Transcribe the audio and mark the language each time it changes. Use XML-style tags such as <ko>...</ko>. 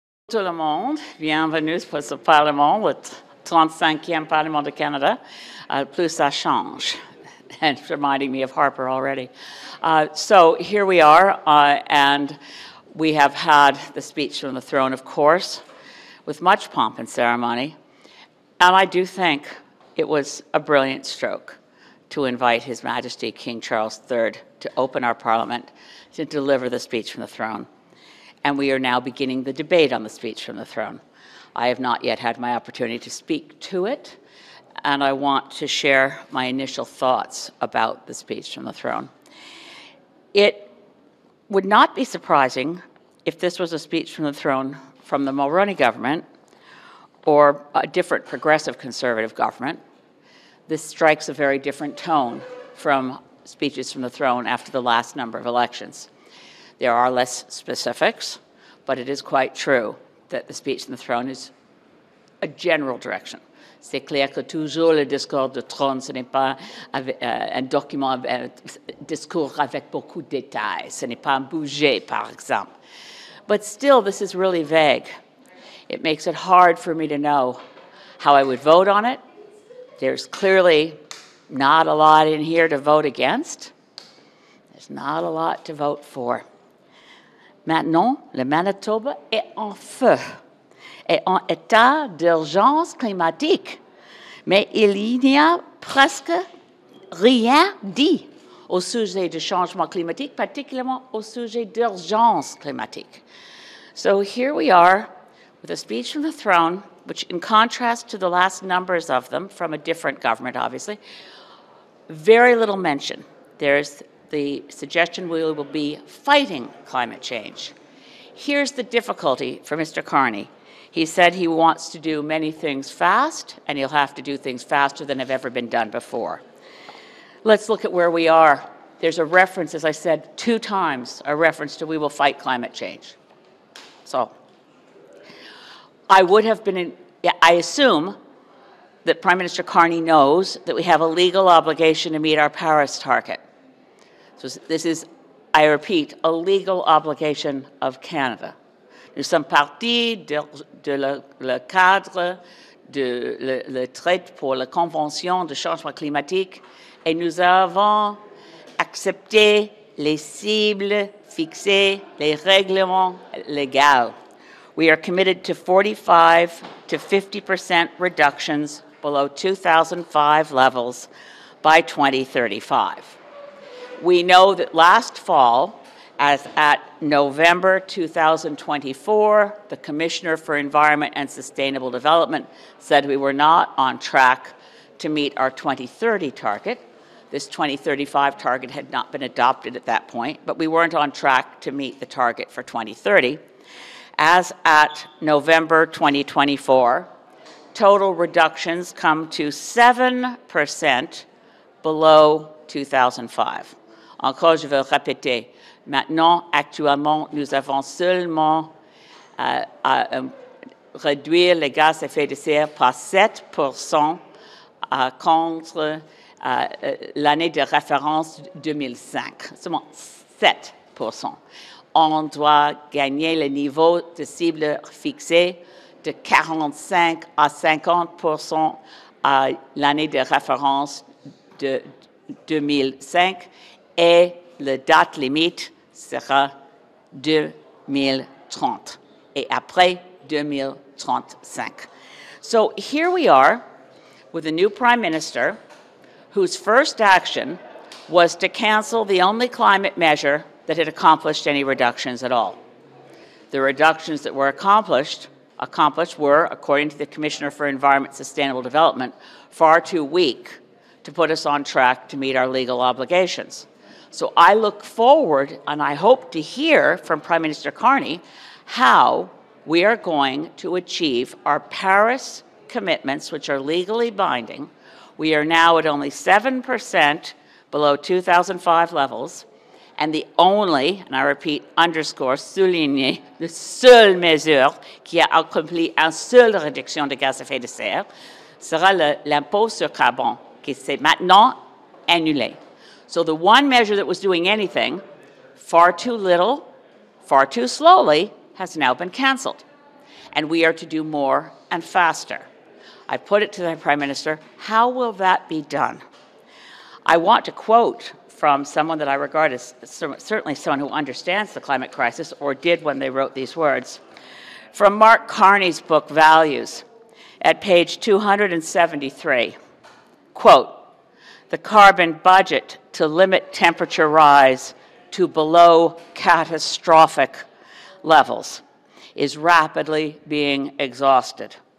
<fr>Tout le monde, bienvenue pour ce Parlement, le 35e Parlement du Canada. Plus ça change.</fr> <en>And it's reminding me of Harper already. So here we are, and we have had the speech from the throne, of course, with much pomp and ceremony. And I do think it was a brilliant stroke to invite His Majesty King Charles III to open our Parliament, to deliver the speech from the throne. And we are now beginning the debate on the speech from the throne. I have not yet had my opportunity to speak to it, and I want to share my initial thoughts about the speech from the throne. It would not be surprising if this was a speech from the throne from the Mulroney government or a different progressive conservative government. This strikes a very different tone from speeches from the throne after the last number of elections. There are less specifics, but it is quite true that the speech from the throne is a general direction.</en> <fr>C'est clair que toujours le discours de trône, ce n'est pas un document, un discours avec beaucoup de détails. Ce n'est pas un budget, par exemple.</fr> <en>But still, this is really vague. It makes it hard for me to know how I would vote on it. There's clearly not a lot in here to vote against. There's not a lot to vote for.</en> <fr>Maintenant, le Manitoba est en feu, est en état d'urgence climatique, mais il n'y a presque rien dit au sujet du changement climatique, particulièrement au sujet d'urgence climatique.</fr> <en>So here we are with a speech from the throne, which in contrast to the last numbers of them, from a different government, obviously, very little mention. There's the suggestion we will be fighting climate change. Here's the difficulty for Mr. Carney. He said he wants to do many things fast, and he'll have to do things faster than have ever been done before. Let's look at where we are. There's a reference, as I said, 2 times, a reference to we will fight climate change. So I would have been, I assume that Prime Minister Carney knows that we have a legal obligation to meet our Paris target. So this is, I repeat, a legal obligation of Canada.</en> <fr>Nous sommes partis le cadre de le traité pour la Convention de changement climatique et nous avons accepté les cibles fixées, les règlements légaux.</fr> <en>We are committed to 45 to 50% reductions below 2005 levels by 2035. We know that last fall, as at November 2024, the Commissioner for Environment and Sustainable Development said we were not on track to meet our 2030 target. This 2035 target had not been adopted at that point, but we weren't on track to meet the target for 2030. As at November 2024, total reductions come to 7% below 2005.</en> <fr>Encore, je veux répéter, maintenant, actuellement, nous avons seulement réduit les gaz à effet de serre par 7% contre l'année de référence 2005, seulement 7%. On doit gagner le niveau de cible fixé de 45 à 50% à l'année de référence de 2005 et la date limite sera 2030 et après 2035.</fr> <en>So here we are with a new Prime Minister whose first action was to cancel the only climate measure that had accomplished any reductions at all. The reductions that were accomplished were, according to the Commissioner for Environment and Sustainable Development, far too weak to put us on track to meet our legal obligations. So I look forward, and I hope to hear from Prime Minister Carney how we are going to achieve our Paris commitments, which are legally binding. We are now at only 7% below 2005 levels, and the only, and I repeat, underscore,</en> <fr>souligner, la seule mesure qui a accompli une seule réduction de gaz à effet de serre sera l'impôt sur carbone, qui s'est maintenant annulé.</fr> <en>So the one measure that was doing anything, far too little, far too slowly, has now been canceled. and we are to do more and faster. I put it to the Prime Minister, how will that be done? I want to quote from someone that I regard as certainly someone who understands the climate crisis, or did when they wrote these words, from Mark Carney's book, Values, at page 273, quote, "The carbon budget to limit temperature rise to below catastrophic levels is rapidly being exhausted.</en>